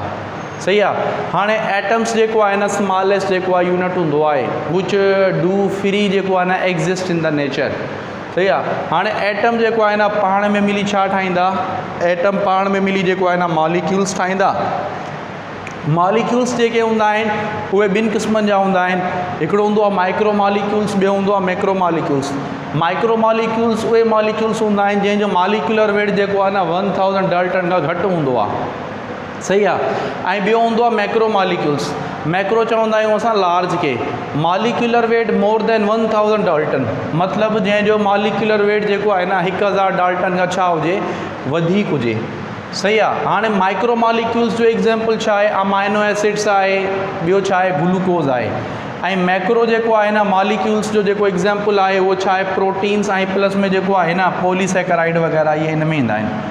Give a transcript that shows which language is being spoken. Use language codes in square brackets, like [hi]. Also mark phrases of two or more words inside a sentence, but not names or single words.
[sd] सही आहे, हाणे एटम्स जेको आहे न स्मॉलेस्ट जेको आहे यूनिट हूंदो आहे [en] which do free [sd] जेको आहे न [en] exist in the nature. [sd] सही आहे, हाणे एटम जेको आहे न पाण में मिली छा ठाहींदा, एटम पाण में मिली जेको आहे न मॉलिक्यूल्स ठाहींदा। मॉलिक्यूल्स जेके हूंदा आहिनि उहे ॿिनि क़िस्मनि जा हूंदा आहिनि। हिकिड़ो हूंदो आहे [en] micro molecules, [sd] ॿियो हूंदो आहे [en] macro molecules. micro molecules [sd] उहे मॉलिक्यूल्स हूंदा आहिनि जंहिंजो [en] molecular weight [sd] जेको आहे न 1000 डाल्टन खां घटि हूंदो आहे। सही आहे, ऐं ॿियो हूंदो आहे [en] macro molecules. [sd] मैक्रो चवंदा आहियूं असां लार्ज खे। [en] molecular weight more than 1000 Dalton, [sd] मतिलबु जंहिंजो [en] molecular weight [sd] जेको आहे न 1000 डाल्टन खां छा हुजे, वधीक हुजे। सही आहे, हाणे [en] micro molecules [sd] जो एग्ज़ाम्पल छा आहे, [en] amino acids [sd] आहे, ॿियो छा आहे, ग्लूकोज़ आहे। ऐं मैक्रो जेको आहे न मॉलिक्यूल्स जो जेको एग्ज़ाम्पल आहे उहो छा आहे, प्रोटीन्स ऐं प्लस में जेको आहे न पॉलीसेकेराइड वग़ैरह इहे हिन में ईंदा आहिनि।